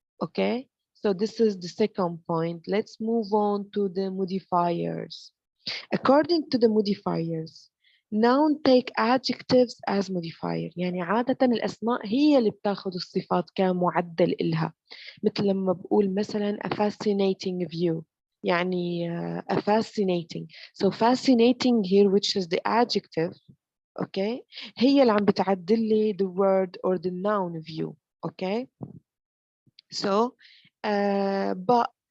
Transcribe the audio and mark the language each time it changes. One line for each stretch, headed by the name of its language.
English: Okay, so this is the second point. Let's move on to the modifiers. According to the modifiers, noun take adjectives as modifier.
Arabic: يعني عادة الأسماء هي اللي بتاخذ الصفات كمعدل إلها. مثل لما بقول مثلا
English: a fascinating view،
Arabic: يعني a fascinating.
English: So fascinating here which is the adjective, okay,
Arabic: هي اللي عم بتعدل لي
English: the word or the noun view. Okay, so but